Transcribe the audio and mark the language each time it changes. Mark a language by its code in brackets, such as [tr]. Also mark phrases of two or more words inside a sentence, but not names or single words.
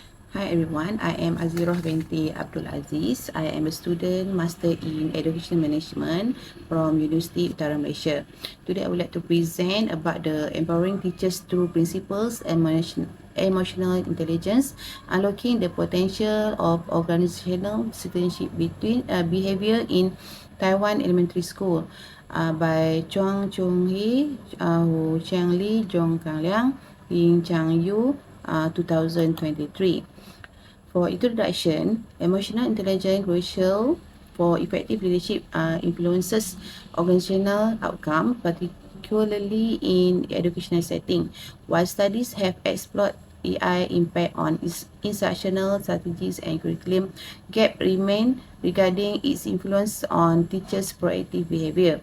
[en] Hi everyone, I am Aziroh Abdul Aziz. I am a student master in education management from University Utara Malaysia. Today I would like to present about the empowering teachers through principles and emotional intelligence, unlocking the potential of organizational citizenship between behavior in Taiwan Elementary School by Chuang Chung Hee, Hu Chang Li, Zhong Kang Liang, Ying Chang Yu, 2023. For introduction, emotional intelligence crucial for effective leadership influences organizational outcome, particularly in educational setting. While studies have explored AI impact on its instructional strategies and curriculum, gap remain regarding its influence on teachers' proactive behavior.